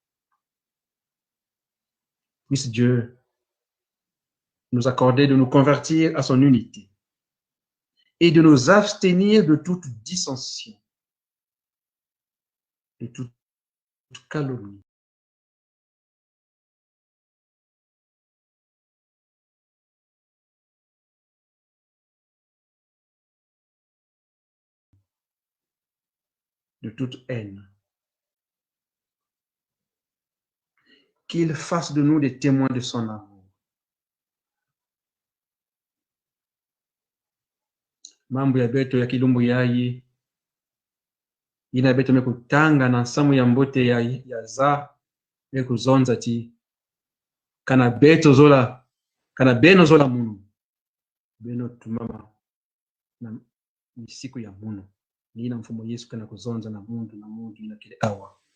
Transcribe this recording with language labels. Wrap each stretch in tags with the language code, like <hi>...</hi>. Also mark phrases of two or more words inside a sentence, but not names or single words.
<fr>Puisse Dieu nous accorder de nous convertir à son unité et de nous abstenir de toute dissension, de toute calomnie, de toute haine. Qu'il fasse de nous des témoins de son amour.</fr> <ktu>Mambo ya beto ya kilumbu yayi ina beto mekutanga na nsamu ya mbote ya za mekuzonza ti kana beto zola kana beno zola munu beno tumama na misiku ya munu nina mfumo Yesu kana kuzonza na mundu na kile awa</ktu>